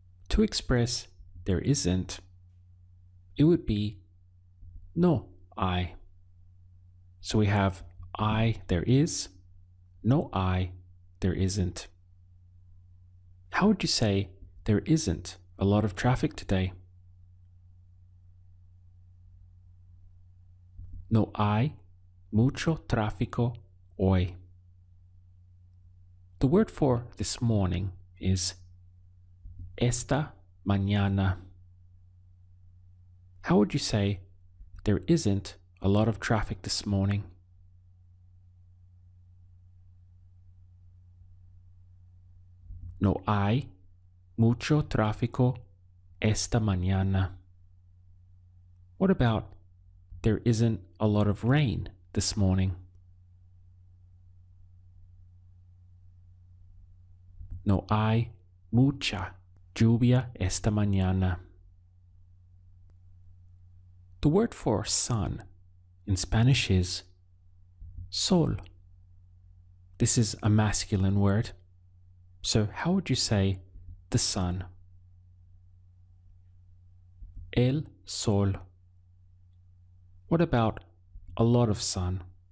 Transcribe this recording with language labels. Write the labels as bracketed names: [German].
[English] To express there isn't, it would be [Spanish] no hay. [English] So we have I, there is, no I, there isn't. How would you say there isn't a lot of traffic today? [Spanish] No hay mucho tráfico hoy. [English] The word for this morning is [Spanish] esta mañana. [English] How would you say there isn't a lot of traffic this morning? [Spanish] No hay mucho tráfico esta mañana. [English] What about there isn't a lot of rain this morning? [Spanish] No hay mucha lluvia esta mañana. [English] The word for sun in Spanish is sol. This is a masculine word. So how would you say the sun? [Spanish] El sol. [English] What about a lot of sun?